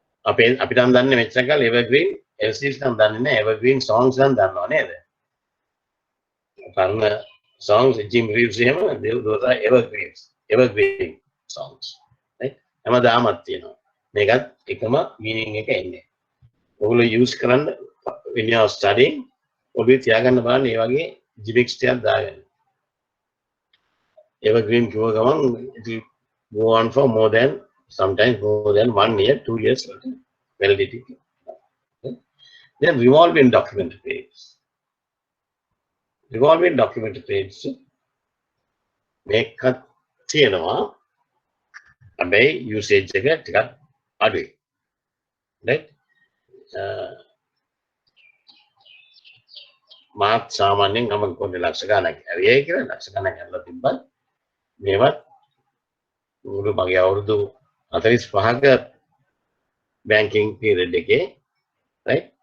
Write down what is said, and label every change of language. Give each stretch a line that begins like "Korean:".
Sinhala: අපි නම් දන්නේ මෙච්චර කාලේ evergreen LCs නම් දන්නේ නැහැ, evergreen songs නම් දන්නව නේද?
English: පරණ songs Jim Reeves එහෙම those are evergreen songs, right?
Sinhala: හැමදාමත් තියෙනවා. මේකත් එකම meaning එක එන්නේ. ඔයගොල්ලෝ use කරන්න
English: when you are studying
Sinhala: ඔබේ තියාගන්න බලන්න මේ වගේ gimmicks ටිකක් දාගන්න.
English: Evergreen
Sinhala: කිව්ව ගමන්
English: it will go on for sometimes more than 1 year, 2 years validity. Okay? Then revolving document periods. Revolving document periods
Sinhala: මේකත් තියෙනවා. හැබැයි usage එක ටිකක් අඩුයි. Right? මාත් සාමාන්‍යයෙන් මම කොහොමද ලක්ෂ ගණනක් ඇරියයි කියලා ලක්ෂ ගණනක් ඇරලා තිබ්බත් මේවත් මුළු මගේ අවුරුදු 45ක banking period එකේ, right?